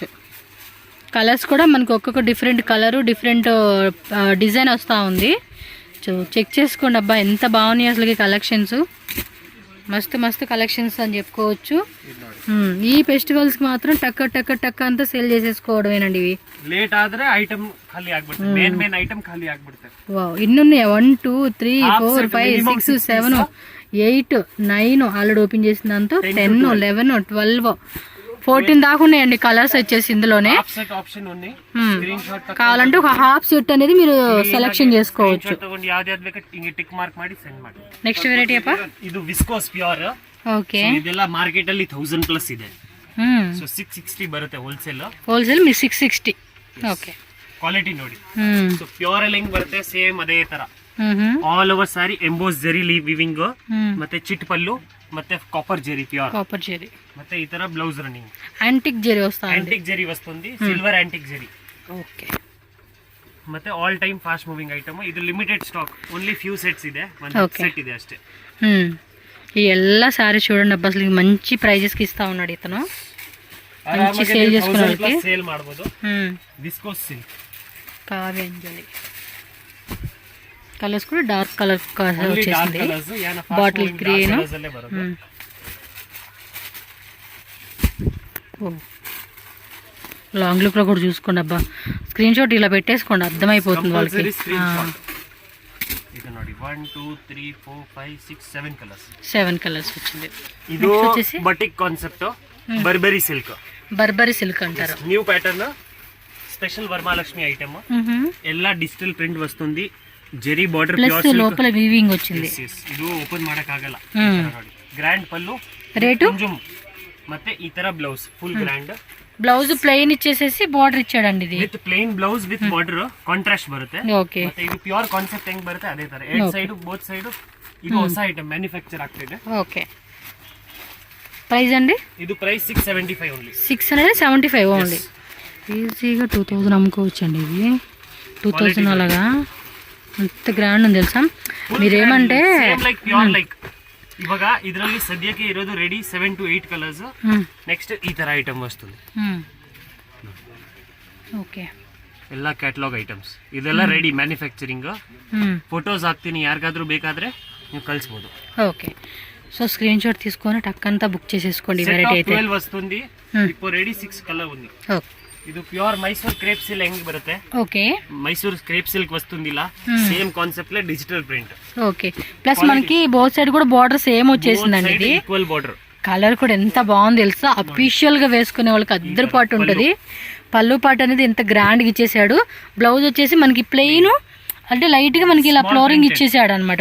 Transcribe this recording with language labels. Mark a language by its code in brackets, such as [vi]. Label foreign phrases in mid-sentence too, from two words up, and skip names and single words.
[te] కలర్స్ కూడా మనకు ఒక్కొక్క [en] different colour, different design [te] వస్తూ ఉంది. సో చెక్ చేసుకోండి అబ్బా, ఎంత బాగున్నాయి అసలు కలెక్షన్స్. మస్తు మస్తు కలెక్షన్స్ అని చెప్పుకోవచ్చు. ఈ ఫెస్టివల్స్కి మాత్రం టక్క అంతా సేల్ చేసేసుకోవడమేనండి. ఇవి [kn] ಲೇಟ್ ಆದ್ರೆ ಐಟಮ್ ಖಾಲಿ ಆಗ್ಬಿಡುತ್ತೆ. ಮೇನ್ ಐಟಮ್ ಖಾಲಿ ಆಗ್ಬಿಡುತ್ತೆ. [te] వావ్, ఇన్ని ఉన్నాయి. 1 2 3 4 5 6 7 8 9 [en] already open [te] చేసిన దాంతో 10 11 12 14 దాకా ఉన్నాయండి కలర్స్ వచ్చేసి ఇందులోనే. కావాలంటే ఒక [en] half set [te] అనేది మీరు సెలెక్షన్ చేసుకోవచ్చు. [en] next variety [te] అప్ప, [kn] ಇದು [en] viscose pure. [te] ఓకే, [kn] ಇದೆಲ್ಲ ಮಾರ್ಕೆಟ್ ಅಲ್ಲಿ 1000+ ಇದೆ. ಸೊ 660 ಬರುತ್ತೆ ಹೋಲ್ಸೇಲ್. [te] మీ 660. ಓಕೆ, [kn] ಕ್ವಾಲಿಟಿ ನೋಡಿ. ಸೊ ಪ್ಯೂರ್ ಅಲ್ಲಿ ಹೆಂಗ್ ಬರುತ್ತೆ ಸೇಮ್ ಅದೇ ತರ. [en] all over [kn] ಸಾರಿ ಎಂಬೋಸ್ ಜರಿ ವಿವಿಂಗ್, ಮತ್ತೆ ಚಿಟ್ ಪಲ್ಲು, ಮತ್ತೆ ಕಾಪರ್ ಜೆರಿ ಪ್ಯೂರ್. ಮತ್ತೆ ಈ ತರ [en] blouse running [te] యాంటిక్ జెరీ వస్తుంది. యాంటిక్ జెరీ వస్తుంది, [en] silver antique [te] జెరీ. ఓకే, [kn] ಮತ್ತೆ [en] all time fast moving item. [kn] ಇದು [en] limited stock, only few sets [kn] ಇದೆ, ಒಂದು ಸೆಟ್ ಇದೆ ಅಷ್ಟೇ. [te] ఈ ಎಲ್ಲ సారీ చూడండి అబ్బా, అసలు మంచి ప్రైజెస్ కి ఇస్తా ఉన్నాడు ఇతను. మంచి సేల్ చేసుకున్నాడు, [kn] సేల్ ಮಾಡಬಹುದು. [en] viscose silk, [te] కావ్యాంజలి. కలర్స్ కూడా [en] dark colour [te] వచ్చేసింది. [en] bottle green, long look [te] లో కూడా చూసుకోండి అబ్బా. [en] screen shot [te] ఇలా పెట్టేసుకోండి, అర్థమైపోతుంది వాళ్ళకి. [kn] ಇದು ನೋಡಿ 1 2 3 4 5 6 7 ಕಲರ್ಸ್. [te] 7 కలర్స్ వచ్చింది. [kn] ಇದು [en] batik concept, [kn] ಬರ್ಬರಿ ಸಿಲ್ಕ್. [te] ಬರ್ಬರಿ ಸಿಲ್ಕ್ అంటారు. [en] new pattern, [te] స్పెషల్ వరమహాలక్ష్మి ఐటమ్. [kn] ಎಲ್ಲ [en] digital print [kn] వస్తుంది, ಜೆರಿ ಬಾರ್ಡರ್, [te] ప్లస్ లోపల వీవింగ్ వచ్చింది. [kn] ಇದು ಓಪನ್ ಮಾಡಕ್ ಆಗಲ್ಲ. ನೋಡಿ, ಗ್ರ್ಯಾಂಡ್ ಪಲ್ಲು, ರೇಟು ಮತ್ತೆ ಈ ತರ ಬ್ಲೌಸ್ [en] full grand. [te] బ్లౌజ్ ప్లెయిన్ ఇచ్చేసేసి బార్డర్ ఇచ్చాడండి. ఇది [en] with plain blouse with border contrast బರುತ್ತೆ. [te] ఓకే, [kn] ಮತ್ತೆ ಇದು ಪ್ಯೂರ್ ಕಾನ್ಸೆಪ್ಟ್ ಹೆಂಗ್ ಬರುತ್ತೆ ಅದೇ ತರ. ಎರಡು ಸೈಡ್ [en] both side [kn] ಇದು ಹೊಸ ಐಟಮ್ ಮ್ಯಾನುಫ್ಯಾಕ್ಚರ್ ಆಗ್ತಿದೆ. [te] ఓకే, ప్రైస్ అండి [kn] ಇದು ಪ್ರೈಸ್ 675 ಓನ್ಲಿ. [te] 675 ఓన్లీ. ఈజీగా 2000 అమ్ముకోవచ్చు అండి. ఇది 2000 అలాగా ఎంత ಗ್ರ್ಯಾಂಡ್ ఉంది తెలుసా. మీరేమంటే [en] pure like [kn] ಇವಾಗ ಇದರಲ್ಲಿ ಸದ್ಯಕ್ಕೆ ಇರೋದು ರೆಡಿ 7 to 8 ಕಲರ್ಸ್. ನೆಕ್ಸ್ಟ್ ಈ ತರ ಐಟಮ್ ವಸ್ತುಂದು. ಓಕೆ, ಎಲ್ಲ [en] catalogue items [kn] ಇದೆಲ್ಲ [en] ready manufacturing. [kn] ಫೋಟೋಸ್ ಹಾಕ್ತೀನಿ, ಯಾರಿಗಾದ್ರೂ ಬೇಕಾದ್ರೆ ನೀವು ಕಳಿಸ್ಬೋದು. [te] ఓకే, సో [en] screen shot [te] తీసుకొని టక్కంతా బుక్ చేసేసుకోండి. వెరైటీ అయితే 12 వస్తుంది. ఇప్పుడు రెడీ 6 కలర్ ఉంది. ఓకే, [kn] ಇದು ಪ್ಯೂರ್ ಮೈಸೂರು [en] crepe silk [kn] ಹೆಂಗ್ ಬರುತ್ತೆ, [te] ఓకే, ಮೈಸೂರು [en] crepe silk [te] వస్తుందిలా [en] same concept [te] లో [en] digital print. [te] ఓకే, ప్లస్ మనకి [en] both side [te] కూడా బార్డర్ సేమ్ వచ్చేసిందండి. ఇది [en] equal border. [te] కలర్ కూడా ఎంత బాగుంది తెలుసా. అఫీషియల్ గా వేసుకునే వాళ్ళకి అద్దరు పాటు ఉంటది. పళ్ళు పాటు అనేది ఎంత గ్రాండ్ గా ఇచ్చేసాడు. బ్లౌజ్ వచ్చేసి మనకి ప్లెయిన్ అంటే లైట్ గా మనకి ఇలా ఫ్లోరింగ్ ఇచ్చేసాడు అనమాట.